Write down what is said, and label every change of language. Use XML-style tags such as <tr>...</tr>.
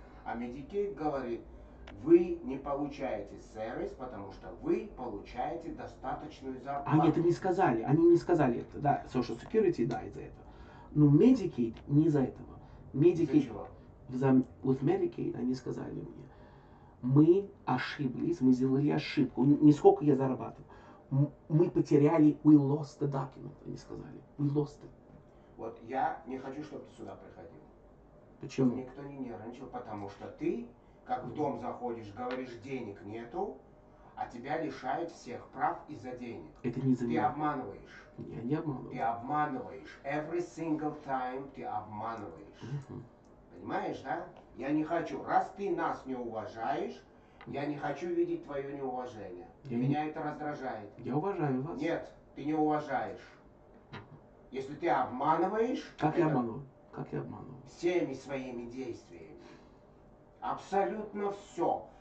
<ru>А медикейт говорит, вы не получаете сервис, потому что вы получаете достаточную зарплату. Они это не сказали. Они не сказали это. Да, Social Security, да, из-за этого. Но Medicaid не из-за этого. Medicaid,</ru> <en>with Medicaid</en> <ru>они сказали мне, мы ошиблись, мы сделали ошибку. Не сколько я зарабатываю. Мы потеряли,</ru> <en>we lost the document,</en> <ru>они сказали.</ru> <en>We lost it.</en> <ru>Вот я не хочу, чтобы ты сюда приходил. Почему? Никто не нервничал, потому что ты, как в дом заходишь, говоришь, денег нету, а тебя лишают всех прав из-за денег. Это не за Ты меня. обманываешь. Я не обманываю. Ты обманываешь.</ru> <en>Every single time</en> <ru>ты обманываешь. Понимаешь, да? Я не хочу. Раз ты нас не уважаешь, я не хочу видеть твое неуважение. Меня это раздражает. Я уважаю вас. Нет, ты не уважаешь. Если ты обманываешь... Как я обманываю? Как я обманываю? Всеми своими действиями. Абсолютно все.</ru>